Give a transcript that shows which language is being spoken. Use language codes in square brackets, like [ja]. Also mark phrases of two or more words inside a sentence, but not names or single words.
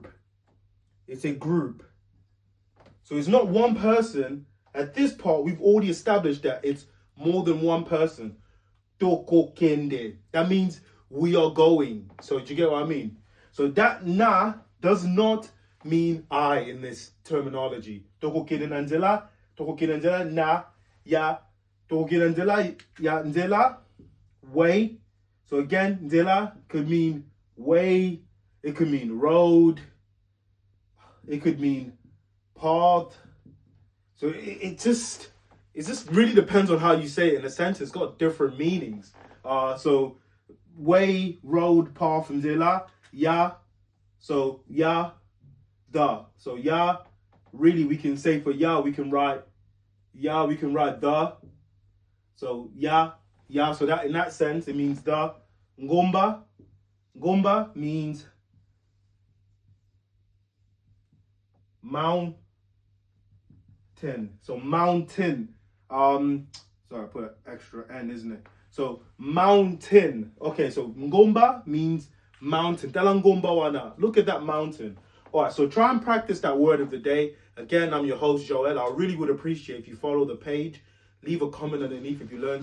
[en] It's a group. So it's not one person. At this part, we've already established that it's more than one person. Tokokende. That means we are going. So do you get what I mean? So that na does not mean I in this terminology. [ln] Tokokende Nzela na ya. Tokokende Nzela ya Nzela way. [en] So again, Nzela could mean way. It could mean road. It could mean path. So it just really depends on how you say it in a sentence. It's got different meanings. So way, road, path, [ln] Nzela, ya. [en] So ya, the. So ya, really we can say for ya we can write the. So ya. So that in that sense it means the. Ngomba means mountain. So mountain. Sorry, I put an extra N, isn't it? So mountain. Okay, so ngomba means mountain. [ln] Tala ngomba wana. [en] Look at that mountain. All right, so try and practice that word of the day. Again, I'm your host, Joel. I really would appreciate if you follow the page. Leave a comment underneath if you learned